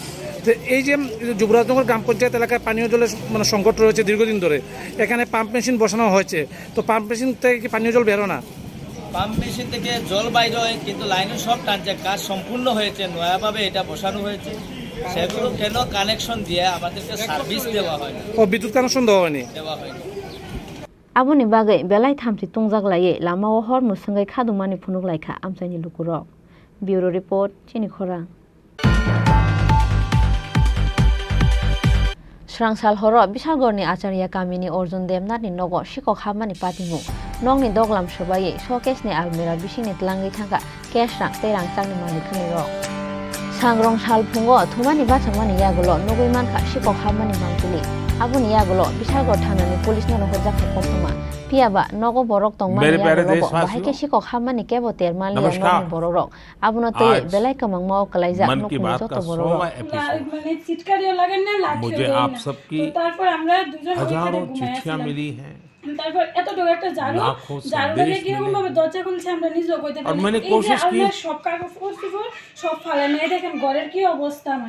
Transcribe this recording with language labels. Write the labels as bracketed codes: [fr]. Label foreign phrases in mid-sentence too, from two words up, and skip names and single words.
[bn] তো এই যে যুবরাজনগর গ্রাম পঞ্চায়েত এলাকায় পানীয় জলের মানে সংকট রয়েছে দীর্ঘদিন ধরে এখানে [en] pump machine [bn] বসানো হয়েছে তো [en] pump machine [bn] থেকে কি পানীয় জল বেরো না [en] pump machine [bn] থেকে জল বাইর হয় কিন্তু লাইনে সব টানছে কাজ সম্পূর্ণ হয়েছে নয়াভাবে এটা বসানো হয়েছে সেগুলো কেন কানেকশন দিয়ে আমাদেরকে সার্ভিস দেওয়া হয় না, ও বিদ্যুৎ কানেকশন দেওয়া হয়নি। দেওয়া হয়নি। [trp] Aboni bagai belai thamsi tungjak laye lama o hor musangai khadumani phunuk laikha amsaini lukurok. [en] Bureau report [trp] chini khorang. Srangsal horo Bishalgorni Acharya Kamini Orjun Demnatni nogo shikok hamani patimu. Nongni doglam shobaye showcase ni almira bishini tlangai thangka cash rang terang changni mani khuniro. Sangrong shal phungo thumani bachangmani yagulo nogoi mankha shikok hamani mangtuli. Aboni yagulo Bishalgor thanani police no hojak khoptoma. Piaba nogo borok tongmani yagulo bahike shikok hamani kebo termali nogni borok. Abono toy belai kamang mau kalaiza nokni joto borok. [bn] মানে চিৎকারিও লাগেন না, লাঠিও দেন না। [hi] आप सबकी [bn] তো তারপর আমরা দুজন [hi] हजारों चिट्ठियां मिली हैं। [bn] তারপর এত বড় একটা জারুটা দিয়ে কিরকম ভাবে দরজা খুলছে আমরা নিজেও কইতে পারি না। এই যে আমরা সব কাগজ সব ফালানো, এই দেখেন ঘরের কি অবস্থা আমার।